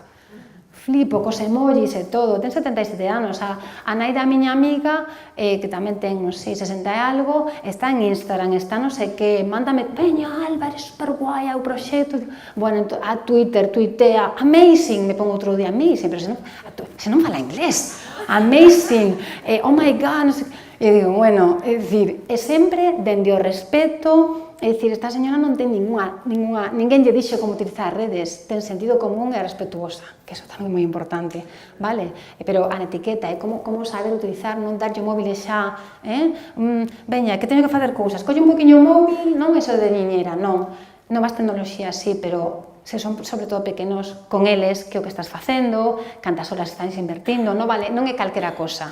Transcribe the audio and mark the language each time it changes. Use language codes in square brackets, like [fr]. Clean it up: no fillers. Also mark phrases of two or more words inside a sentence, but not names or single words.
[gl] Flipo cos emojis e todo. Ten 77 anos. A nai da miña amiga, que tamén ten, non sei, 60 e algo, está en Instagram, está non sei que, mándame, veña, Alba, [es] eres super guai, [gl] o proxecto. Bueno, a Twitter, tuitea, amazing, [es] me pongo [gl] outro día, amazing, pero se non fala inglés. [en] Amazing, oh my god, [es] no sé. [gl] E digo, bueno, é dicir, é sempre dende o respeto, é dicir, esta señora non ten ninguén lle dixo como utilizar as redes, ten sentido común e respetuosa, que iso tamén é moi importante, vale? Pero a etiqueta é como saber utilizar, non darlle o móvil xa, veña, que teño que facer cousas, colle un poquinho o móvil, non iso de niñera, non, novas tecnoloxías sí, pero se son sobre todo pequenos con eles, que o que estás facendo, cantas horas estás invertindo, non é calquera cosa.